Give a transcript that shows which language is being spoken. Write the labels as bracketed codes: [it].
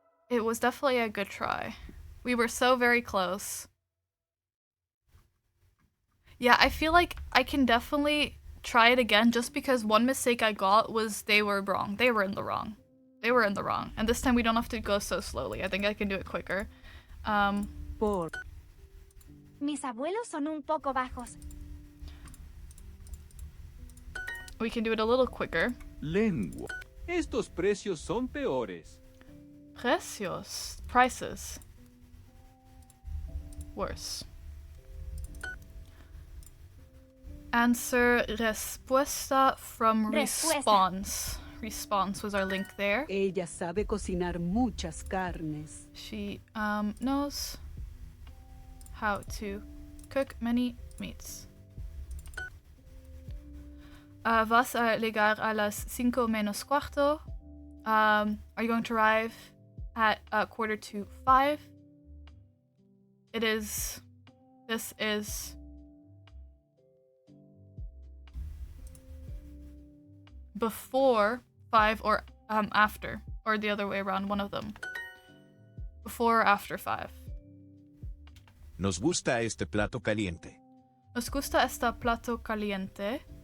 [en] It was definitely a good try. We were so very close. Yeah, I feel like I can definitely try it again just because one mistake I got was they were wrong. They were in the wrong. They were in the wrong. And this time we don't have to go so slowly. I think I can do it quicker. [es] Mis abuelos son un poco bajos. [en] We can do it a little quicker. [es] Lengua. Estos precios son peores. Precios. [en] Prices. Worse. Answer respuesta from response. Response was our link there. [es] Ella sabe cocinar muchas carnes. [en] She knows how to cook many meats. [es] Vas a llegar a las 5 menos cuarto. [en] Are you going to arrive at 4:45? This is before 5 or after, or the other way around, one of them. Before or after 5. [es] Nos gusta este plato caliente. Nos gusta este plato caliente.